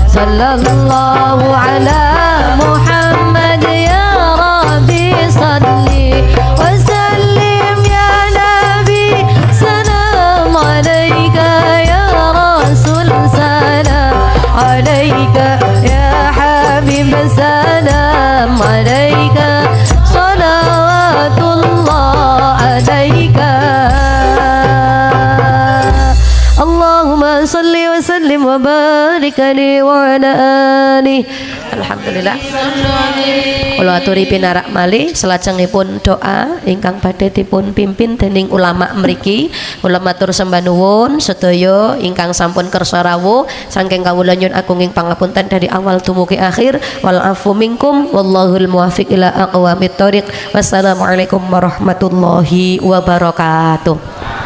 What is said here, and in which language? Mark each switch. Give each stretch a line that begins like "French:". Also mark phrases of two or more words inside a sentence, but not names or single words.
Arabic: صلى الله على محمد يا رب صل وسلم يا نبي سلام عليك يا رسول سلام عليك يا حبيب سلام عليك صلوات الله عليك اللهم صل وسلم وبارك عليه وعلى آله. Alhamdulillah.
Javanese: Kula aturi pinarak malih salajengipun doa ingkang badhe dipun pimpin dening ulama mriki. Kula matur sembah nuwun sedaya ingkang sampun kersa rawuh saking kawula nyuwun agunging pangapunten
Indonesian: dari awal
Javanese: dumugi akhir.
Arabic: والعفو منكم والله الموفق إلى أقوم الطريق. والسلام عليكم ورحمة الله وبركاته.